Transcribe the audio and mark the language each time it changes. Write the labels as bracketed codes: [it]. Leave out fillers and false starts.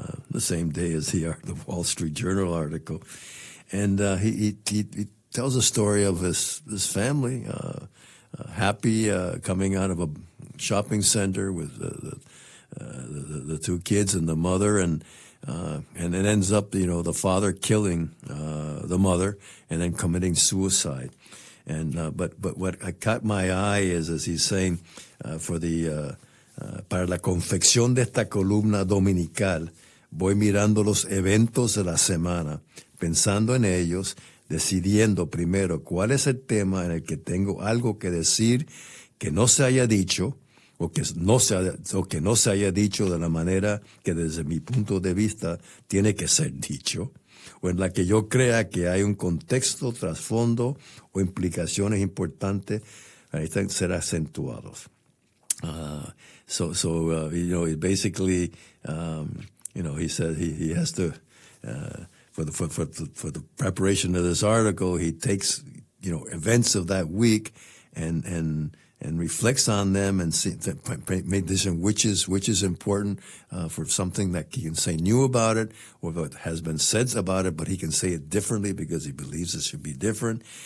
[en] The same day as the Wall Street Journal article, and he tells a story of his family, happy coming out of a shopping center with the two kids and the mother, and it ends up the father killing the mother and then committing suicide, but what caught my eye is as he's saying for the [es] para la confección de esta columna dominical. Voy mirando los eventos de la semana, pensando en ellos, decidiendo primero cuál es el tema en el que tengo algo que decir que no se haya dicho o que no se haya dicho de la manera que desde mi punto de vista tiene que ser dicho, o en la que yo crea que hay un contexto, trasfondo o implicaciones importantes, ahí están ser acentuados. [en] He said he has to for the preparation of this article. He takes events of that week and reflects on them and see which is important for something that he can say new about it or what has been said about it, but he can say it differently because he believes it should be different.